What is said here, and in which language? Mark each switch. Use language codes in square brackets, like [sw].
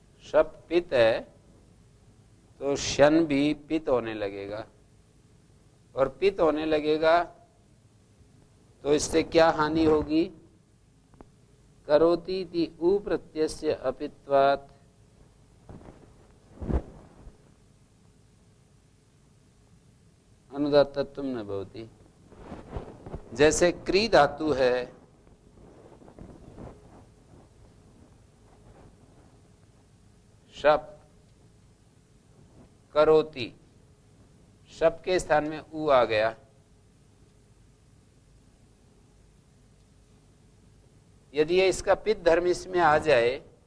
[hi] शप पित्त है तो शन भी पित्त होने लगेगा, और पित्त होने लगेगा तो इससे क्या हानि होगी? [sa] करोति इति उ प्रत्ययस्य अपित्वात् अनुदात्तत्व न भवति। [hi] जैसे क्री धातु है, शप करोति, शप के स्थान में उ आ गया, यदि ये इसका पित्त धर्म इसमें आ जाए